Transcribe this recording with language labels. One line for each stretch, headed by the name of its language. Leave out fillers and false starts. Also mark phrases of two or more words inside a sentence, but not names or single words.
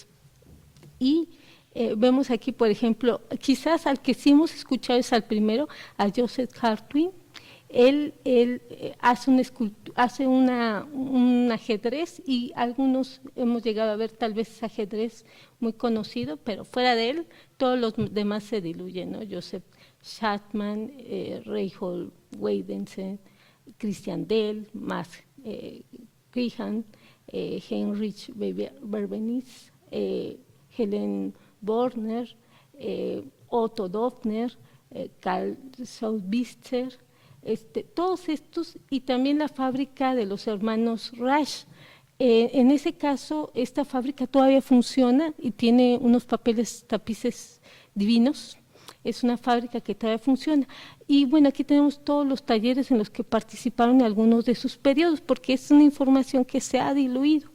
Spanish: Y vemos aquí, por ejemplo, quizás al que sí hemos escuchado es al primero, a Joseph Hartwig. Él hace un ajedrez y algunos hemos llegado a ver tal vez ese ajedrez muy conocido, pero fuera de él todos los demás se diluyen, ¿no? Joseph Chapman, Reinhold Weidensen, Christian Dell, Max Grihan, Heinrich Berbenitz, Helen Borner, Otto Döpfner, Karl Saubitzer, todos estos, y también la fábrica de los hermanos Reich. En ese caso, esta fábrica todavía funciona y tiene unos tapices divinos. Es una fábrica que todavía funciona. Y bueno, aquí tenemos todos los talleres en los que participaron en algunos de sus periodos, porque es una información que se ha diluido.